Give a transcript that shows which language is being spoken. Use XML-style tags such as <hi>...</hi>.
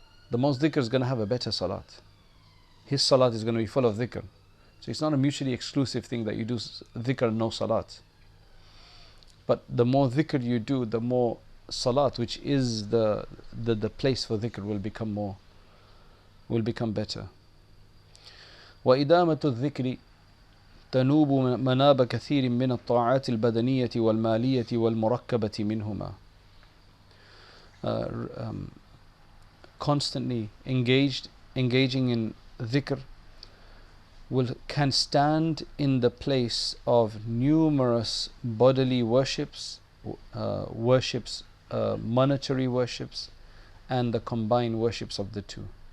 <en>The most dhikr is going to have a better salat. His salat is going to be full of dhikr. So it's not a mutually exclusive thing that you do dhikr, no salat. But the more dhikr you do, the more salat, which is the place for dhikr, will become better.</en> <ar>وإدامة الذكر تنوب مناب كثير من الطاعات البدنية والمالية والمركبة منهما.</ar> <en>Constantly engaging in dhikr can stand in the place of numerous bodily worships, monetary worships, and the combined worships of the two.</en>